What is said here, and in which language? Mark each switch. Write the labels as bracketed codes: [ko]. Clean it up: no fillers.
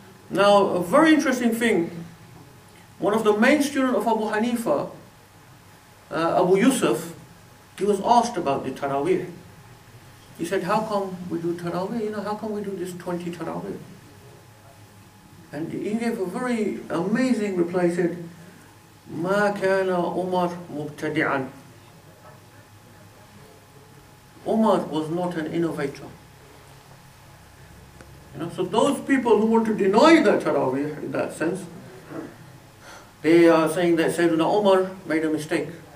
[en] Now, a very interesting thing. One of the main students of Abu Hanifa, Abu Yusuf, he was asked about the Taraweeh. He said, how come we do Taraweeh? How come we do this 20 Taraweeh? And he gave a very amazing reply. He said, [ar] ما كان عمر مبتدعا. [en] Umar was not an innovator. So those people who want to deny that Taraweeh in that sense, they are saying that Sayyidina Umar made a mistake.